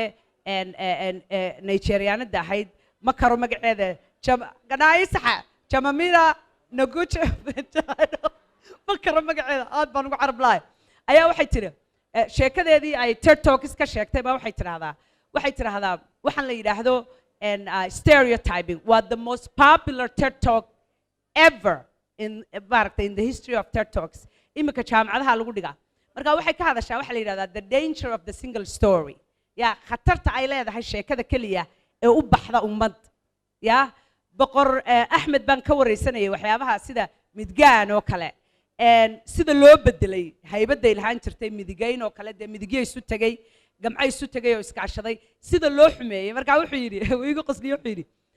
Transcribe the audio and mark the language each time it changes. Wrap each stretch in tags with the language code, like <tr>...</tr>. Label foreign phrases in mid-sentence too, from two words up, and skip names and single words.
<so>ee Nigerianada ahayd ma karo magaceeda ganaayisaxa jamamira naguche ma karo magaceeda aad baan ugu carab lahay ayaa waxay tiri sheekadeedii ay TED Talks ka sheegtay baa waxay tiraahdaa waxaan la yiraahdo</so> <en>stereotyping was the most popular TED Talk ever in the history of TED Talks</en> <so>imika jaamacadaha lagu dhigaa marka waxay ka hadashaa waxa la yiraahdaa</so> <en>the danger of the single story</en> <so>ya khatarta ay leedahay sheekada kaliya ee u baxda ummad ya boqor Axmed baan ka wareysanayay waxyaabaha sida midgaan oo kale sida loo bedelay haybada ilhaan jirtay midigayn oo kale de midigay isu tagay gamcay isu tagay oo iskaashaday sida loo xumeeyay marka wuxuu yiri igu qasliyo wuxuu yiri</so>